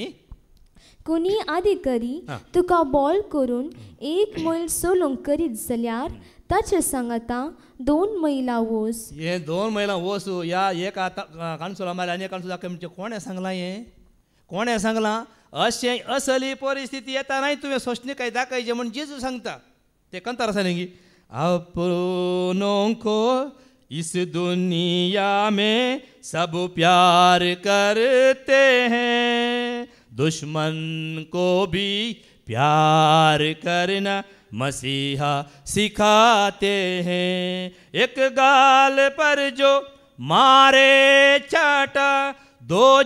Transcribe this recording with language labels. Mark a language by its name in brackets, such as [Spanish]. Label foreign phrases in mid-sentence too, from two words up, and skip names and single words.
[Konkani] कोणी अधिकारी तुका बॉल करून एक मैल सोलूंक करीत जाल्यार ताचे सांगता 2 मैलां वस हे 2 मैलां वस या एक काणसोला मारल्या आनी एक काणसोला म्हणजे कोणें सांगलां हें कोणें सांगलां अशें असली परिस्थिती येता नाही तुवें सोशणीकाय दाखयचें म्हण जेजू सांगता ते कंतार आसा न्ही [Hindi] अपनों को इस दुनिया में सब प्यार करते हैं दुश्मन को भी प्यार करना मसीहा सिखाते हैं एक गाल पर जो मारे चाटा 2